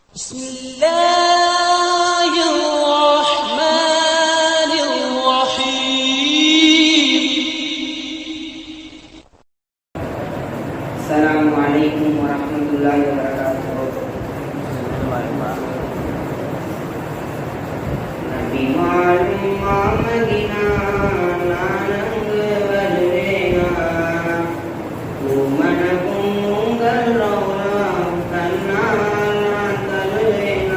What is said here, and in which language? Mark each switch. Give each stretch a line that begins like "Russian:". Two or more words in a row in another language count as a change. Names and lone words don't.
Arabic: بسم الله الرحمن الرحيم. السلام عليكم ورحمة الله وبركاته.
Tamil: நபி வாழும் மாமதினா நானங்கு வருவேனா, பூமனகும் உங்கள் ரௌலா தன்னால் நான் தருவேனா.